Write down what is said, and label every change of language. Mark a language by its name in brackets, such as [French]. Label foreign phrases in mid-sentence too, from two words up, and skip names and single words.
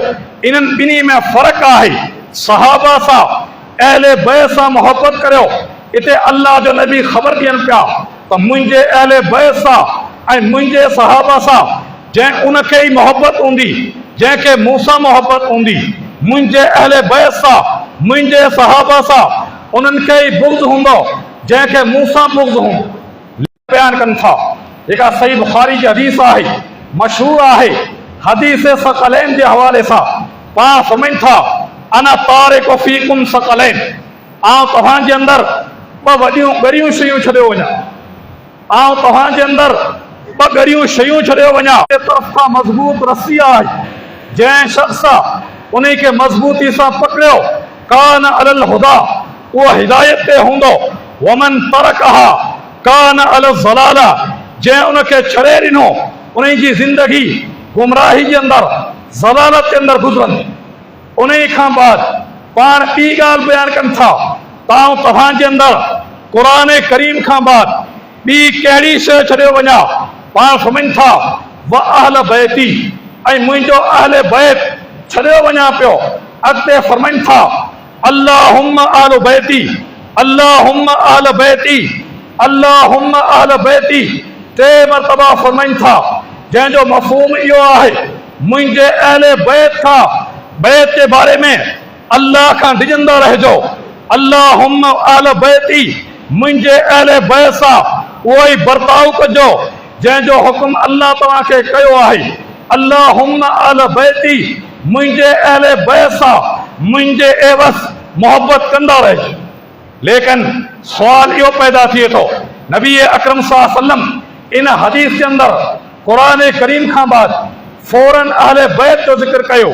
[Sindhi] इन्हनि ॿिन्ही में फ़र्क़ु आहे। सहाबा सां अहले बैत सां मोहब्बत करियो, इते अल्लाह जो नबी ख़बर ॾियनि पिया त मुंहिंजे अहले बैत सां ऐं मुंहिंजे सहाबा सां जंहिं उनखे ई मोहब्बत हूंदी, जंहिंखे मूं सां मोहब्बत हूंदी, मुंहिंजे अहले बैत सां मुंहिंजे सहाबा सां उन्हनि खे ई बुग़्ज़ हूंदो जंहिंखे मूं सां बुग़्ज़ हूंदो। बयान कनि था जेका सही बुखारी जी हदीस आहे, मशहूर आहे। हदीस सकलैन जे हवाले सां पाण फरमाइनि था [Arabic] أنا تارك فيكم ثقلين, [Sindhi] आउं तव्हांजे अंदरि ॿ वॾियूं ॻरियूं शयूं छॾियो वञा, आउं तव्हांजे अंदरि ॿ ॻरियूं शयूं छॾियो वञा। तरफ़ खां मज़बूत रस्सी आहे, जंहिं शख़्स उनखे मज़बूती सां पकड़ियो [Arabic] كان على الهدى, [Sindhi] उहो हिदायत ते हूंदो। [Arabic] ومن تركها كان الضلالة, [Sindhi] जंहिं उनखे छॾे ॾिनो उन जी ज़िंदगी गुमराही जे अंदरि ज़लालत जे अंदरि गुज़रंदी। उन खां बाद पाण ॿी ॻाल्हि बयानु कनि था त तव्हांजे अंदरि क़ुरान करीम खां बाद ॿी कहिड़ी शइ छॾियो वञा। पाण फरमाइनि था [Arabic] وأهل بيتي, [Sindhi] ऐं मुंहिंजो अहले बैत छॾियो वञा पियो। अॻिते फरमाइनि था [Arabic] اللهم أهل بيتي، اللهم أهل بيتي، اللهم أهل بيتي, [Sindhi] टे मरतबा फरमाइनि था, जंहिंजो मफ़हूम इहो आहे मुंहिंजे अहले बैत खां बैत जे बारे में अल्लाह खां डिॼंदा रहिजो। [Arabic] اللهم أهل بيتي, [Sindhi] मुंहिंजे अहले बैत सां उहो ई बर्ताव कजो जंहिंजो हुकुम अल्लाह तव्हांखे कयो आहे। [Arabic] اللهم أهل بيتي, [Sindhi] मुंहिंजे अहले बैत सां मुंहिंजे एवज़ मोहब्बत कंदा रहिजो। लेकिन सवाल इहो पैदा थिए थो, नबी अकरम [Arabic] صلى الله عليه وسلم [Sindhi] इन हदीस के अंदर क़ुरान करीम खां बाद फौरन अहले बैत जो ज़िक्र कयो।